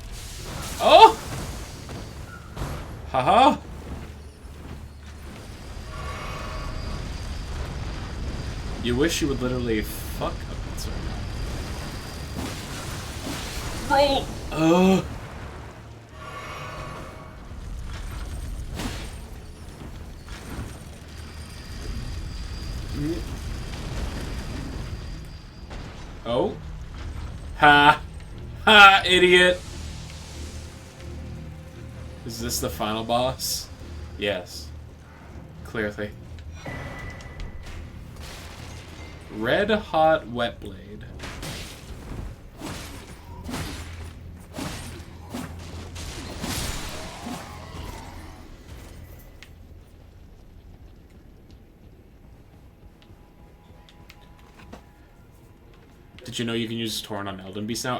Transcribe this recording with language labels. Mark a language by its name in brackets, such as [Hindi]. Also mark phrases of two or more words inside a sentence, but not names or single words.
[English] Oh! Haha! You wish you would literally fuck a pizza right now. Roll! Oh. Ha! Ha, idiot! Is this the final boss? Yes. Clearly. Red Hot Wet Blade. Did you know you can use Torrent on Elden Beast now?